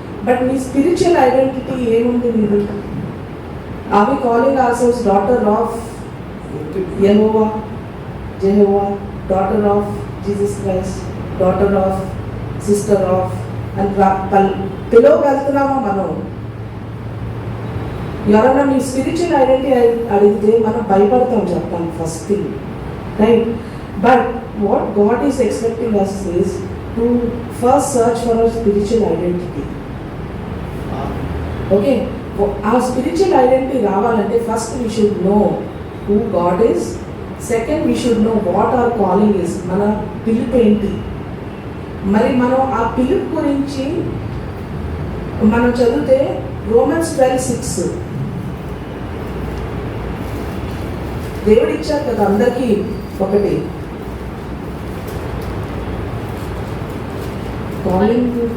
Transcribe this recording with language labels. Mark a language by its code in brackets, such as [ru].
[te] But మీ spiritual identity ఏముంది? మీరు [en] are we calling ourselves [te] daughter of Jehovah, Jehovah, daughter of Jesus Christ, daughter of, sister of అని పిలవగలుగుతున్నామా మనం? ఎవరైనా మీ spiritual identity అడిగితే మనం భయపడతాం చెప్తాం first thing, right? [en] But what God is expecting us is to first search for our spiritual identity. Okay, [te] ఆ spiritual identity రావాలంటే [en] First we should know who God is. Second, we should know what our calling is. [te] మన పిలుపు ఏంటి? మరి మనం ఆ పిలుపు గురించి మనం చదివితే రోమన్స్ 12:6 దేవుడు ఇచ్చారు కదా అందరికీ ఒకటి కాలింగ్.